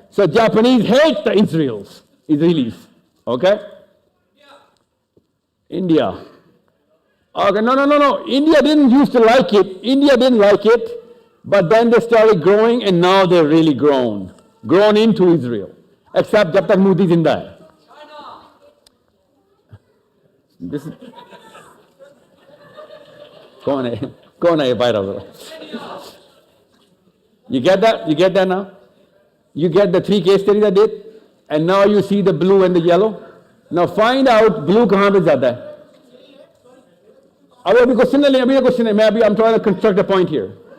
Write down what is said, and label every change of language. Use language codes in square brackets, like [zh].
[en] So Japanese hate the Israelis. Okay? India. Okay, no. India didn't used to like it. But then they started growing and now they're really grown into Israel. [hi] Except jab tak Modi zinda hai. [en] This is [hi] कौन है ये बाहर? [en] You get that now? You get the 3 case studies I did, and now you see the blue and the yellow. Now find out blue [hi] कहाँ पे ज़्यादा है. अभी question है, [en] I'm trying to construct a point here.